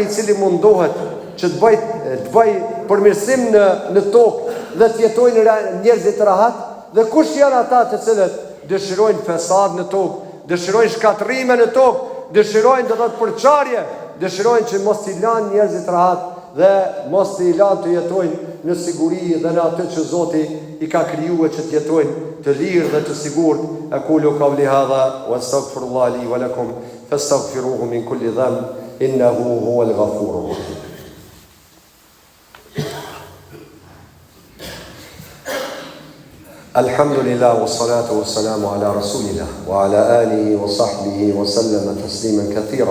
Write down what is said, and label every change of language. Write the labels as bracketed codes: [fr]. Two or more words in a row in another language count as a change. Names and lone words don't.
[sq] i cili mundohet që të bëj përmirësim në tokë dhe të jetojnë njerëzit të rahat, dhe kush janë ata të cilët dëshirojnë fesad në tokë, dëshirojnë shkatrime në tokë, dëshirojnë do të thotë përçarje, dëshirojnë që mos t'i lanë njerëzit të rahat dhe mos t'i lanë të jetojnë në siguri dhe në atë që Zoti i ka krijuar që të jetojnë të lirë dhe të sigurt. [ar] أقول قولي هذا وأستغفر الله لي ولكم فاستغفروه من كل ذنب إنه هو الغفور الرحيم. الحمد لله والصلاة والسلام على رسول الله وعلى آله وصحبه وسلم تسليما كثيرا.